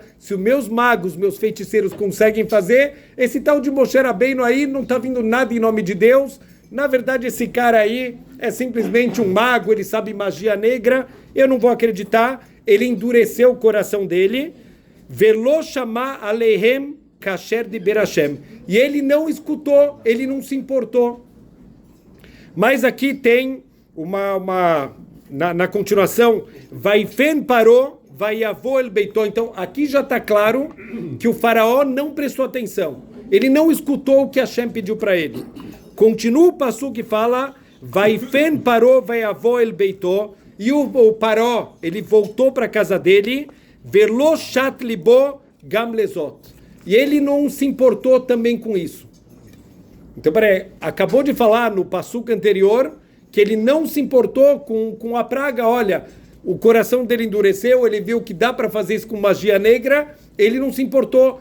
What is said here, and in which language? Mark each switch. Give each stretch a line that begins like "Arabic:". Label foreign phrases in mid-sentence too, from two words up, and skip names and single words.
Portuguese: Se os meus magos, meus feiticeiros conseguem fazer, esse tal de Moshe Rabbeinu aí não está vindo nada em nome de Deus. Na verdade, esse cara aí é simplesmente um mago, ele sabe magia negra, eu não vou acreditar. Ele endureceu o coração dele.
Hebrew: ולא שמע אליהם כאשר דיבר השם.
Portuguese: E ele não escutou, ele não se importou. Mas aqui tem na continuação,
Hebrew: ויפן פרעה, ויבא אל ביתו.
Portuguese: Então, aqui já está claro que o faraó não prestou atenção. Ele não escutou o que Hashem pediu para ele. Continua o passo que fala,
Hebrew: ויפן פרעה, ויבא אל ביתו.
Portuguese: E o Paró, ele voltou para a casa dele,
Hebrew: ולא שת לבו גם לזאת.
Portuguese: E ele não se importou também com isso. Então, peraí, acabou de falar no passuco anterior que ele não se importou com a praga. Olha, o coração dele endureceu, ele viu que dá para fazer isso com magia negra, ele não se importou.